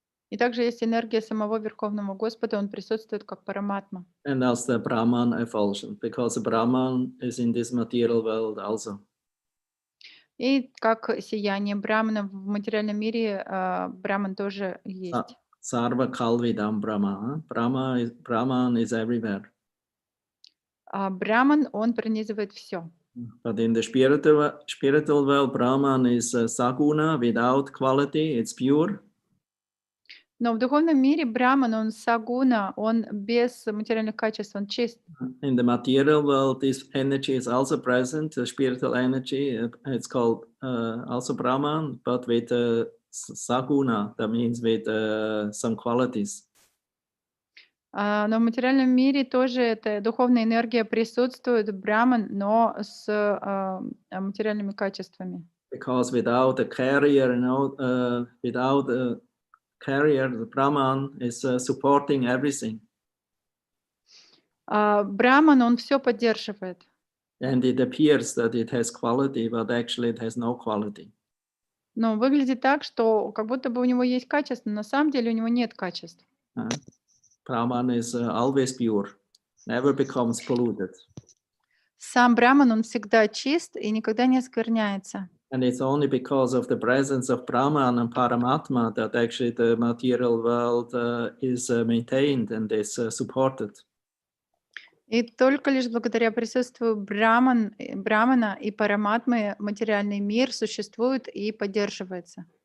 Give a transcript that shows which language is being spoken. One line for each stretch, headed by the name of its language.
Russian: И также есть энергия самого Верховного Господа, он присутствует как Параматма.
English: And as the Brahman effulsion, because the Brahman is in this material world also.
Russian: И как сияние Брамана в материальном мире, Браман тоже есть.
Sanskrit: Sarva Kalvidam Brahma.
English: Brahman is everywhere.
Russian: Браман, он пронизывает все.
English: But in the spiritual world, Brahman is saguna, without quality, it's pure.
Russian: Но в духовном мире Браман, он сагуна, он без материальных качеств, он чист.
English: In the material world, this energy is also present, the spiritual energy. It's called also Brahman, but with saguna, that means with some qualities.
Russian: Но в материальном мире тоже эта духовная энергия присутствует, Браман, но с материальными качествами.
English: Because without a carrier, without a carrier, the Brahman is supporting everything.
Russian: Браман, он все поддерживает.
English: And it appears that it has quality, but actually it has no quality.
Russian: Но выглядит так, что как будто бы у него есть качество, но на самом деле у него нет качеств.
English: Brahman is always pure, never becomes polluted.
Russian: Сам Браман, он всегда чист и никогда не оскверняется.
English: And it's only because of the presence of Brahman and Paramatma that actually the material world is maintained and is supported.
Russian: И только лишь благодаря присутствию Брамана и Параматмы материальный мир существует и поддерживается.